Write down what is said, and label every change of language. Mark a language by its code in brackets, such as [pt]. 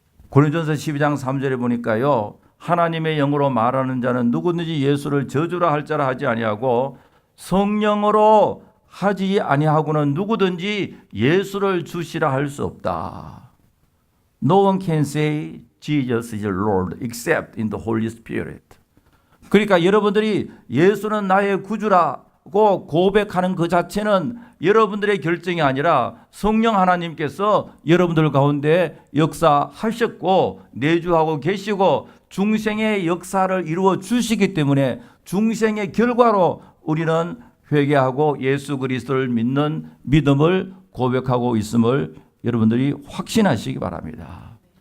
[ko] 고린도전서 12장 3절에 보니까요, 하나님의 영으로 말하는 자는 누구든지 예수를 저주라 할 자라 하지 아니하고 성령으로 하지 아니하고는 누구든지 예수를 주시라 할 수 없다. [en] No one can say Jesus is Lord except in the Holy Spirit. [ko] 그러니까 여러분들이 예수는 나의 구주라고 고백하는 그 자체는 여러분들의 결정이 아니라 성령 하나님께서 여러분들 가운데 역사하셨고 내주하고 계시고 중생의 역사를 이루어 주시기 때문에 중생의 결과로 우리는 회개하고 예수 그리스도를 믿는 믿음을 고백하고 있음을 여러분들이 확신하시기 바랍니다.